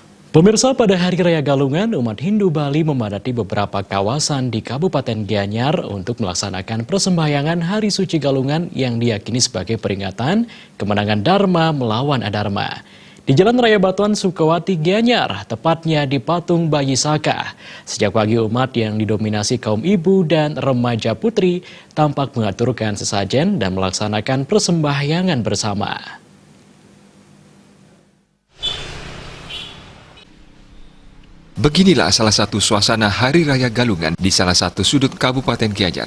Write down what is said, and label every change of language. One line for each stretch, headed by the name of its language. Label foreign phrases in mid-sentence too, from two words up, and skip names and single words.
Indonesian: Pemirsa, pada Hari Raya Galungan, umat Hindu Bali memadati beberapa kawasan di Kabupaten Gianyar untuk melaksanakan persembahyangan Hari Suci Galungan yang diyakini sebagai peringatan kemenangan Dharma melawan Adharma. Di Jalan Raya Batuan Sukawati, Gianyar, tepatnya di Patung Bayi Saka. Sejak pagi umat yang didominasi kaum ibu dan remaja putri tampak mengaturkan sesajen dan melaksanakan persembahyangan bersama. Beginilah salah satu suasana Hari Raya Galungan di salah satu sudut Kabupaten Gianyar.